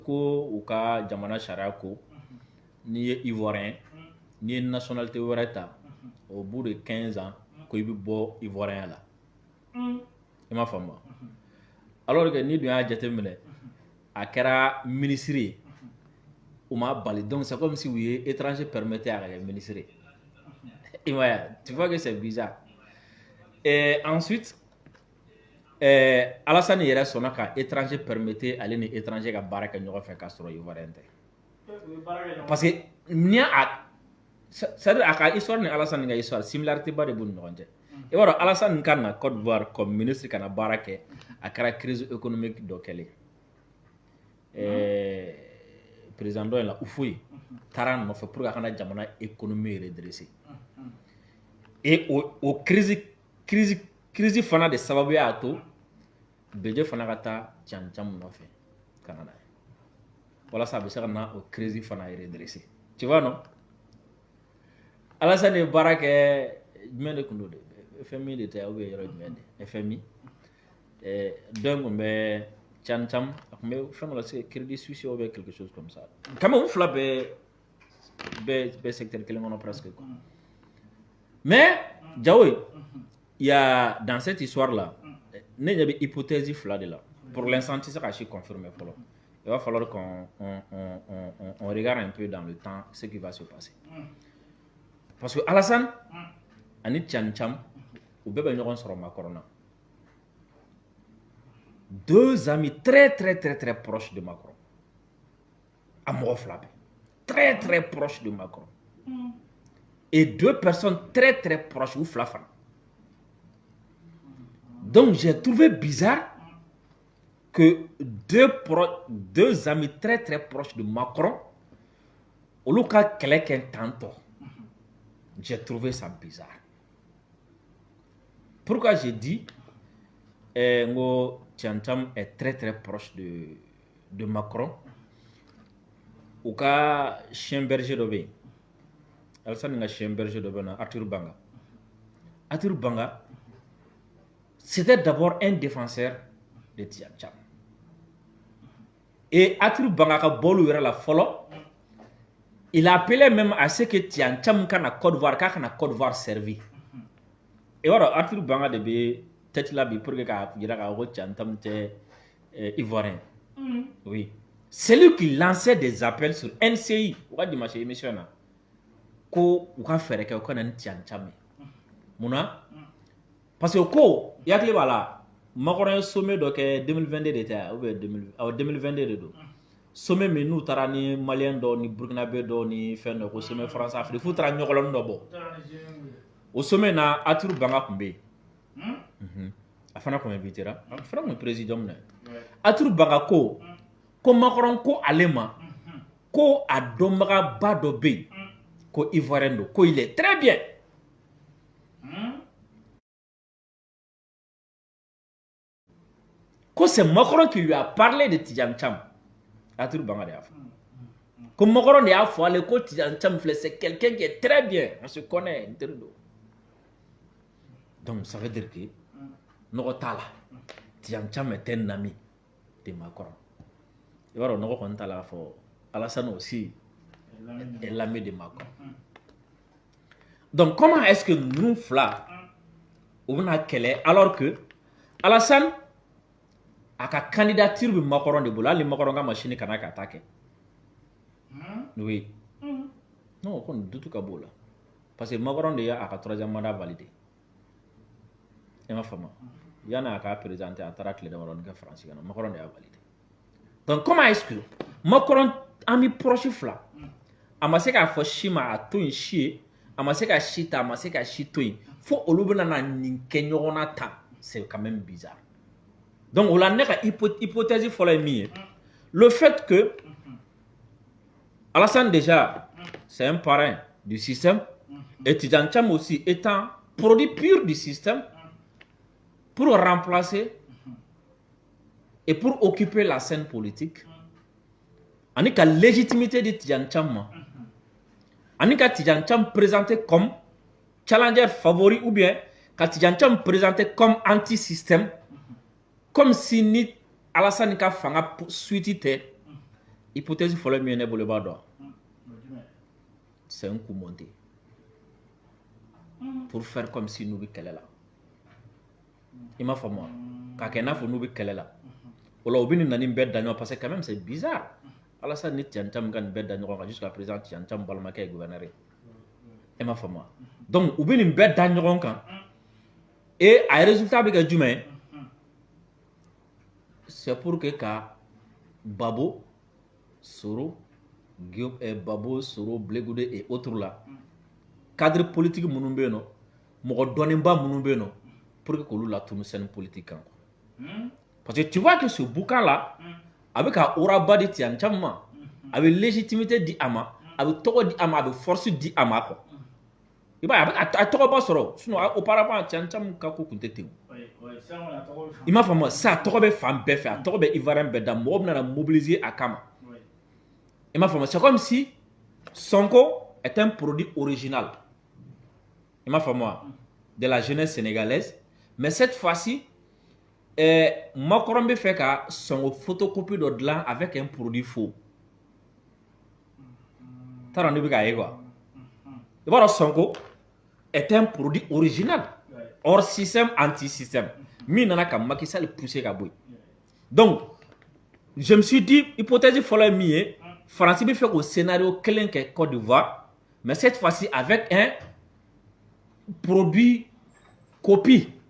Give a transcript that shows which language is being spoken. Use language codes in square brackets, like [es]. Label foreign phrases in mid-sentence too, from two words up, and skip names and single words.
[bm] ko u ka jamana sariya ko n'i ye ivoirien n'i ye nationalité wɛrɛ ta [fr] au bout de 15 ans [bm] ko i bɛ bɔ ivoirien la i m'a faamu [fr] alors que [bm] n'i dun y'a jateminɛ a kɛra ministre ye u m'a bali [fr] donc c'est comme si [bm] u ye [fr] étranger permettait [bm] a ka kɛ ministre ye i m'a ye [fr] tu vois que c'est bizarre et ensuite [bm] Alassane yɛrɛ sɔnna ka [fr] étranger permettait [bm] ale ni étranger ka baara kɛ ɲɔgɔn fɛ k'a sɔrɔ ivoirien tɛ [fr] parce que [bm] n'i y'a c'est-à-dire a ka histoire ni Alassane ka histoire similarité ba de b'u ni ɲɔgɔn cɛ i b'a dɔn Alassane ka na Côte d'Ivoire [fr] comme ministre [bm] ka na baara kɛ a kɛra [fr] crise économique [bm] dɔ kɛlen président dɔ in la Houphouët taara a nɔfɛ [fr] pour que [bm] a kana jamana économie redresser et o crise fana de sababu y'a to Bédié fana ka taa Tiam nɔfɛ ka na n'a ye walasa a bɛ se ka na o crise fana redresser [fr] tu vois non [bm] Alassane ye baara kɛ jumɛn de tun don FMI de tɛ [fr] ou bien [bm] yɔrɔ jumɛn de FMI donc tun bɛ Tiam a tun bɛ fɛn dɔ la [fr] c'est Crédit Suisse ou bien quelque chose comme ça quand même [bm] u fila bɛɛ secteur kelen kɔnɔ [fr] presque quoi mais Diao il y a dans cette histoire là [bm] ne ɲɛ bɛ hypothèse fila de la [fr] pour l'instant [bm] tɛ se ka si confirmer fɔlɔ [fr] il va falloir qu'on regarde un peu dans le temps ce qui va se passer parce que [bm] Alassane ani Tiam u bɛɛ bɛ ɲɔgɔn sɔrɔ Macron na [fr] deux amis très proches de Macron [bm] a mɔgɔ fila bɛɛ [fr] très proches de Macron et deux personnes très proches [bm] ou fila fana [fr] donc j'ai trouvé bizarre que deux amis très proches de Macron [bm] olu ka kɛlɛ kɛ [fr] tantôt j'ai trouvé ça bizarre pourquoi j'ai dit ngo Tiam est très proche de Macron [bm] u ka chien berger dɔ bɛ yen [fr] Alassane ka chien berger dɔ bɛ yen Arthur Banga c'était d'abord un défenseur de Tiam [bm] et Arthur Banga ka bɔlu yɛrɛ la fɔlɔ [fr] il a appelé même à ce que [bm] Tiam kana Côte d'Ivoire k'a kana Côte d'Ivoire servi [fr] et voilà [bm] Arthur Banga de bɛ tête la bi [fr] pour que [bm] k'a jira k'a fɔ Tiam tɛ ivoirien [fr] oui c'est lui qui lançait des appels sur NCI [bm] u ka dimanche émission na ko u ka fɛɛrɛ kɛ u ka na ni Tiam ye munna [fr] parce que [bm] ko i hakili b'a la Macron ye sommet dɔ kɛ 2022 de tɛ [fr] ou bien [bm] 2022 de don sommet min n'u taara ni malien dɔ ni burkinabé dɔ ni fɛn dɔ ko sommet France Afrique f'u taara ɲɔgɔlɔni dɔ bɔ o sommet na Arthur Banga tun bɛ yen a fana tun invitera a fana tun ye président min ye Arthur Banga ko Macron ko ale ma ko a dɔnbagaba dɔ bɛ yen ko ivoirien don ko [fr] il est très bien [bm] ko [fr] c'est Macron qui lui a parlé de Tiam [bm] Arthur Banga de y'a fɔ ko Macron de y'a fɔ ale ko Tiam filɛ [fr] c'est quelqu'un qui est très bien on se connaît [bm] n teri don [fr] donc ça veut dire que [bm] nɔgɔ t'a la [fr] Tiam est un ami de Macron [bm] i b'a dɔn nɔgɔ kɔni t'a la fɔ [fr] Alassane aussi est l'ami de Macron donc comment est-ce que [bm] nous fila u bɛna kɛlɛ [fr] alors que [bm] Alassane a ka candidature bɛ Macron de bolo hali Macron ka machine kana ka taa kɛ [fr] oui non [bm] o kɔni dutu ka b'o la [fr] parce que [bm] Macron de y'a ka [fr] troisième mandat validé [bm] i m'a faamu yanni a ka présenter a taara tile damadɔni kɛ France kana Macron de y'a validé [fr] donc comment est-ce que [bm] Macron [fr] ami proche [bm] fila a ma se k'a fɔ si ma a to yen si ye a ma se ka si ta a ma se ka si to yen fo olu bɛna na nin kɛ ɲɔgɔn na tan c'est [fr] quand même bizarre donc on a [bm] ne ka hypothèse fɔlɔ ye min ye [fr] le fait que Alassane déjà c'est un parrain du système et Tiam aussi étant produit pur du système pour remplacer et pour occuper la scène politique [bm] ani ka [fr] légitimité de Tiam [bm] ma ani ka [fr] Tiam présenté comme challenger favori ou bien ka Tiam présenté comme anti-système comme si [bm] ni Alassane ka fanga suite tɛ hypothèse fɔlɔ min ye ne bolo b'a dɔn [fr] c'est un coup monté pour faire comme si [bm] nous bɛ kɛlɛ la i m'a faamu wa k'a kɛ n'a fɔ n'u bɛ kɛlɛ la o la u bɛ nin na nin bɛɛ da ɲɔgɔn [fr] parce que quand même c'est bizarre [bm] Alassane ni Tian Cham ka nin bɛɛ da ɲɔgɔn kan [fr] jusqu'à présent [bm] Tian Cham balimakɛ ye gouverneur ye i m'a faamu wa donc u bɛ nin bɛɛ da ɲɔgɔn kan et a résultat bɛ kɛ jumɛn ye [fr] c'est pour que [bm] ka Babo Soro Babo Soro Blegude [fr] et autres là cadre politique [bm] minnu bɛ yen nɔ mɔgɔ dɔnnenba minnu bɛ yen nɔ [fr] pour que [bm] k'olu latunu [fr] scène politique [bm] kan [fr] parce que tu vois que ce boucan là [bm] a bɛ ka aura ba di Tian Cham ma a bɛ légitimité di a ma a bɛ tɔgɔ di a ma a bɛ force di a ma quoi i b'a ye a bɛ a tɔgɔba sɔrɔ sinon auparavant Tian Cham ka ko tun tɛ ten i m'a faamu sa tɔgɔ bɛ fan bɛɛ fɛ a tɔgɔ bɛ Ivoirien bɛɛ da mɔgɔ bɛ na mobiliser a kama i m'a faamu [fr] c'est comme si Sonko est un produit original [bm] i m'a faamu [fr] de la jeunesse sénégalaise mais cette fois-ci [bm] Macron bɛ fɛ ka Sonko photocopie dɔ dilan [fr] avec un produit faux [bm] t'a dɔn ne bɛ k'a ye quoi i b'a dɔn [fr] Sonko est un produit original hors système anti-système [bm] min nana ka Macky Sall pousser ka bɔ yen [fr] donc je me suis dit [bm] hypothèse fɔlɔ ye min ye France bɛ fɛ k'o scénario kelen kɛ Côte d'Ivoire [fr] mais cette fois-ci avec un produit copie